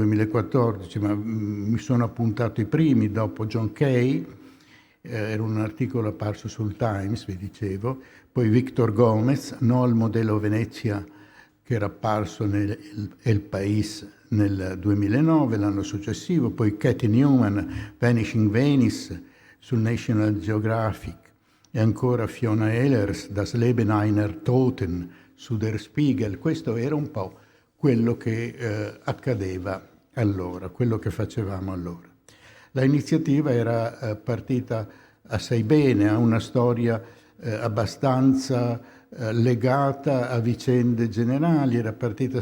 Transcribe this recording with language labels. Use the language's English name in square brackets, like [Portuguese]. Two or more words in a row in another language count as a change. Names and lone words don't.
[Italian] 2014, ma mi sono appuntato i primi dopo John Kay, era un articolo apparso sul Times, vi dicevo, poi Victor Gomez, no al modello Venezia, che era apparso nel El País nel 2009, l'anno successivo, poi Cathy Newman, Vanishing Venice sul National Geographic, e ancora Fiona Ehlers, Das Leben einer Toten, su Der Spiegel. Questo era un po' quello che accadeva allora, quello che facevamo allora. L'iniziativa era partita assai bene, ha una storia abbastanza legata a vicende generali, era partita